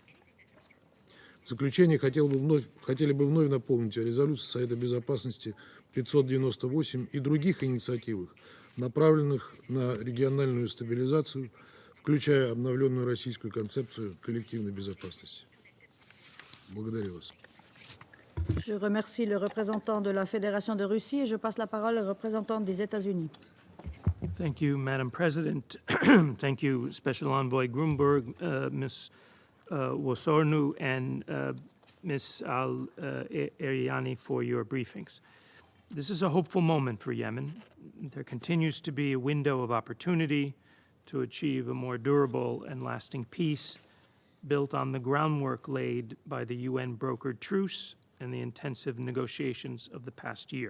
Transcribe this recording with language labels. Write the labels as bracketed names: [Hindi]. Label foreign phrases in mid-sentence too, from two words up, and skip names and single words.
[Russian] В заключение хотели бы вновь напомнить о резолюции Совета Безопасности 598 и других инициативах, направленных на региональную стабилизацию, включая обновленную российскую концепцию коллективной безопасности. Благодарю вас. [French] Je remercie le représentant de la Fédération de Russie et je passe la parole au représentant des États-Unis. [English] Thank you, Madam President. Thank you, Special Envoy Grunberg, Ms. Wosornu, and Ms. Al-Eriani for your briefings. This is a hopeful moment for Yemen. There continues to be a window of opportunity to achieve a more durable and lasting peace built on the groundwork laid by the UN-brokered truce and the intensive negotiations of the past year.